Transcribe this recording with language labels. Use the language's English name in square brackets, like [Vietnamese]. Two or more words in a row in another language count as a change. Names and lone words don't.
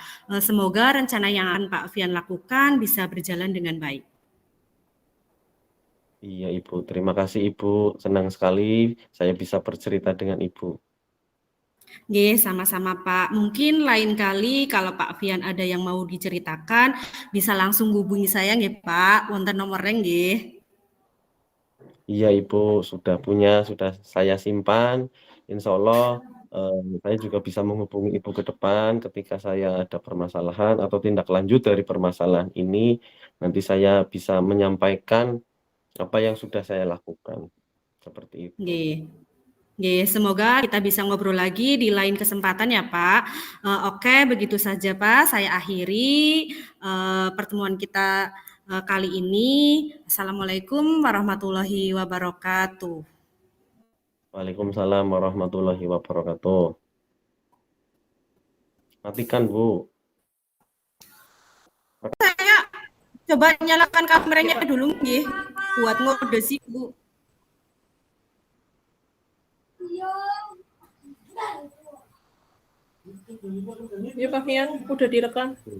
[Indonesian] Semoga rencana yang akan Pak Fian lakukan bisa berjalan dengan baik. Iya, Ibu. Terima kasih, Ibu. Senang sekali saya bisa bercerita dengan Ibu. Nggih, sama-sama Pak. Mungkin lain kali kalau Pak Fian ada yang mau diceritakan, bisa langsung hubungi saya nggih Pak, wonten nomornya nggih. Iya, Ibu. Sudah saya simpan. [Arabic] إن شاء الله [Indonesian] saya juga bisa menghubungi Ibu ke depan ketika saya ada permasalahan atau tindak lanjut dari permasalahan ini. Nanti saya bisa menyampaikan apa yang sudah saya lakukan. Seperti itu. Nggih. Nggih, semoga kita bisa ngobrol lagi di lain kesempatan ya Pak. Oke, begitu saja Pak, saya akhiri pertemuan kita kali ini. [Arabic] السلام عليكم ورحمة الله وبركاته. وعليكم السلام ورحمة الله وبركاته. [Indonesian] Matikan, Bu. Coba nyalakan kameranya dulu nggih, buat ngode sih Bu. Ya Pak Fian, udah direkam.